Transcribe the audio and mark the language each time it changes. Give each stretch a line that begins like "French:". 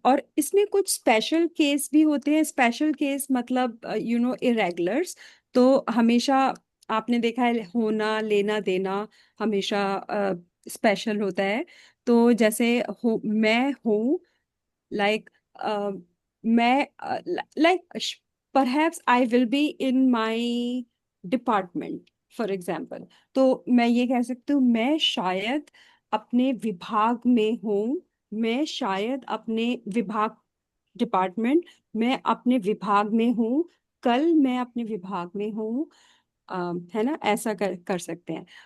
Hindi: और इसमें कुछ स्पेशल केस भी होते हैं। स्पेशल केस मतलब इरेगुलर्स। तो हमेशा आपने देखा है, होना लेना देना हमेशा स्पेशल होता है। तो जैसे मैं हूँ,
English: like मैं like perhaps I will be in my department, for example।
Hindi: तो मैं ये कह सकती हूँ मैं शायद अपने विभाग में हूँ। मैं शायद अपने विभाग, डिपार्टमेंट, मैं अपने विभाग में हूँ। कल मैं अपने विभाग में हूँ। है ना, ऐसा कर सकते हैं।